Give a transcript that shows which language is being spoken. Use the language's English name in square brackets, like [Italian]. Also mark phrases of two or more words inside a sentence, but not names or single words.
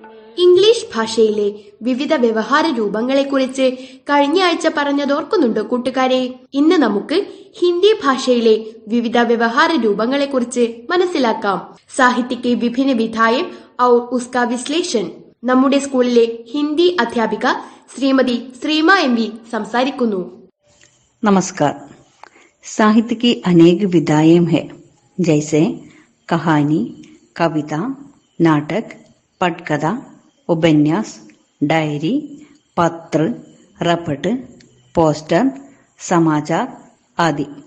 [Malayalam] ഇംഗ്ലീഷ് ഭാഷയിലെ വിവിധ വ്യവഹാര രൂപങ്ങളെക്കുറിച്ച് കഴിഞ്ഞ ആഴ്ച പറഞ്ഞതോർക്കുന്നുണ്ടോ കൂട്ടുകാരെ? ഇന്ന് നമുക്ക് ഹിന്ദി ഭാഷയിലെ വിവിധ വ്യവഹാര രൂപങ്ങളെക്കുറിച്ച് മനസ്സിലാക്കാം. [Hindi] साहित्य के विभिन्न विधाएं और उसका विश्लेषण [Malayalam] നമ്മുടെ സ്കൂളിലെ ഹിന്ദി അധ്യാപിക ശ്രീമതി ശ്രീമ എം വി സംസാരിക്കുന്നു. [Hindi] नमस्कार. साहित्य की अनेक विधाएं हैं, जैसे कहानी, कविता, नाटक, पटकथा, उपन्यास, डायरी, पत्र, रपट, पोस्टर, समाचार आदि.